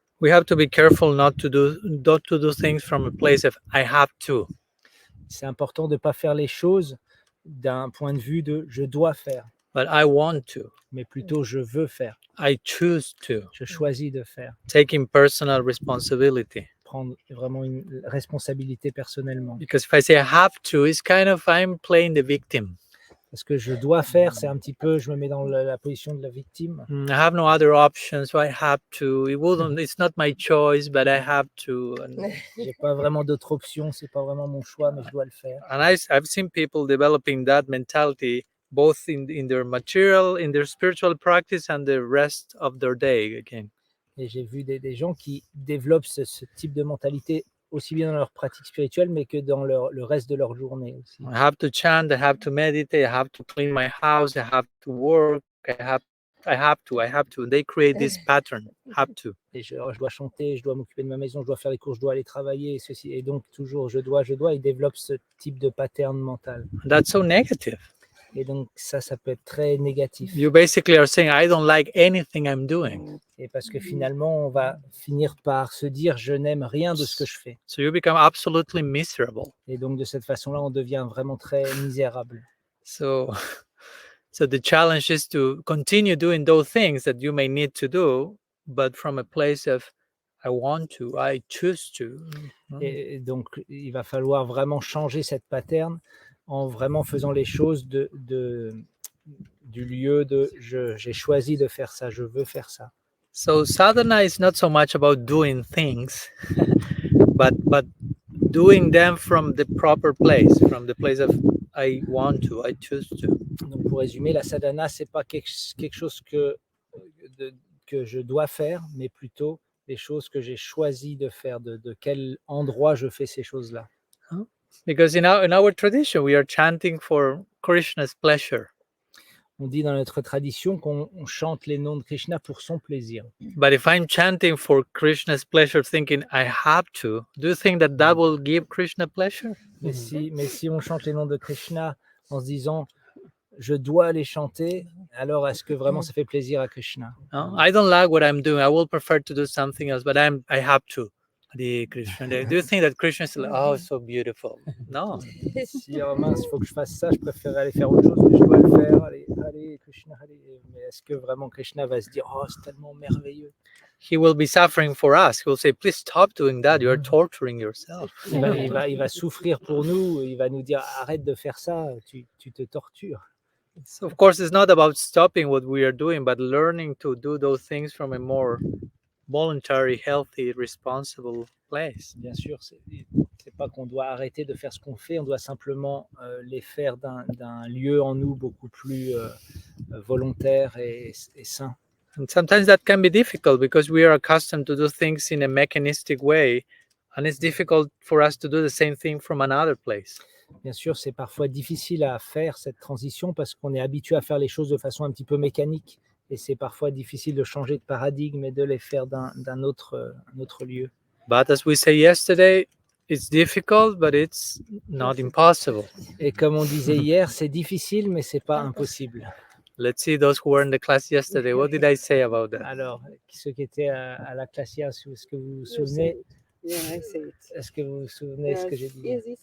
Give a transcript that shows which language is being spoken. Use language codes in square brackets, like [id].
[en] We have to be careful not to do things from a place of I have to. [fr] C'est important de ne pas faire les choses d'un point de vue de je dois faire. [en] But I want to. [fr] Mais plutôt je veux faire. [en] I choose to. [fr] Je choisis de faire. [en] Taking personal responsibility. [fr] prendre vraiment une responsabilité personnellement. [en] Because if I say I have to, it's kind of I'm playing the victim. [fr] Parce que je dois faire, c'est un petit peu, je me mets dans la position de la victime. [en] I have no other option, so I have to. It's not my choice, but I have to. [fr] J'ai pas vraiment d'autre option, c'est pas vraiment mon choix, mais je dois le faire. [en] And I've seen people developing that mentality both in their material, in their spiritual practice, and the rest of their day again. [fr] Et j'ai vu des gens qui développent ce type de mentalité aussi bien dans leur pratique spirituelle, mais que dans le reste de leur journée aussi. [en] I have to chant, I have to meditate, I have to clean my house, I have to work, I have to. They create this pattern, have to. [fr] Et je dois chanter, je dois m'occuper de ma maison, je dois faire les courses, je dois aller travailler, et ceci. Et donc toujours je dois, ils développent ce type de pattern mental. [en] That's so negative. [fr] Et donc ça peut être très négatif. [en] You basically are saying, I don't like anything I'm doing. [fr] Et parce que finalement, on va finir par se dire, je n'aime rien de ce que je fais. [en] So you become absolutely miserable. [fr] Et donc de cette façon-là, on devient vraiment très misérable. [en] So the challenge is to continue doing those things that you may need to do, but from a place of I want to, I choose to. [fr] Et donc il va falloir vraiment changer cette pattern en vraiment faisant les choses du lieu de j'ai choisi de faire ça, je veux faire ça. [en] So sadhana is not so much about doing things, but doing them from the proper place, from the place of I want to, I choose to. [fr] Donc pour résumer, la sadhana, c'est pas quelque chose que je dois faire, mais plutôt les choses que j'ai choisi de faire, de quel endroit je fais ces choses-là. [en] Because in our tradition, we are chanting for Krishna's pleasure. [fr] On dit dans notre tradition qu'on chante les noms de Krishna pour son plaisir. [en] But if I'm chanting for Krishna's pleasure, thinking I have to, do you think that will give Krishna pleasure? [fr] Mais si on chante les noms de Krishna en se disant je dois les chanter, alors est-ce que vraiment ça fait plaisir à Krishna? [en] No, I don't like what I'm doing. I will prefer to do something else, but I have to. Hare Krishna. Do you think that Krishna is like, oh, so beautiful? No. [fr] Si mince, il faut que je fasse ça, je préfère aller faire autre chose, mais je dois le faire. Allez, Krishna, allez. Mais est-ce que vraiment Krishna va se dire, oh, c'est tellement merveilleux? [en] He will be suffering for us. He will say, please stop doing that. You are torturing yourself. [fr] Il va souffrir pour nous. Il va nous dire, arrête de faire ça, tu te tortures. [en] So of course, it's not about stopping what we are doing, but learning to do those things from a more voluntary, healthy, responsible place. [fr] Bien sûr, c'est pas qu'on doit arrêter de faire ce qu'on fait, on doit simplement les faire d'un lieu en nous beaucoup plus volontaire et sain. [en] And sometimes that can be difficult because we are accustomed to do things in a mechanistic way, and it's difficult for us to do the same thing from another place. [fr] Bien sûr, c'est parfois difficile à faire cette transition parce qu'on est habitué à faire les choses de façon un petit peu mécanique. Et c'est parfois difficile de changer de paradigme et de les faire d'un autre lieu. [en] But as we say yesterday, it's difficult, but it's not impossible. [fr] Et comme on disait hier, c'est difficile, mais c'est pas impossible. [en] Let's see those who were in the class yesterday. What did I say about that? [fr] Alors, ceux qui étaient à la classe hier, est-ce que vous vous souvenez? Est-ce que vous vous souvenez ce que j'ai dit?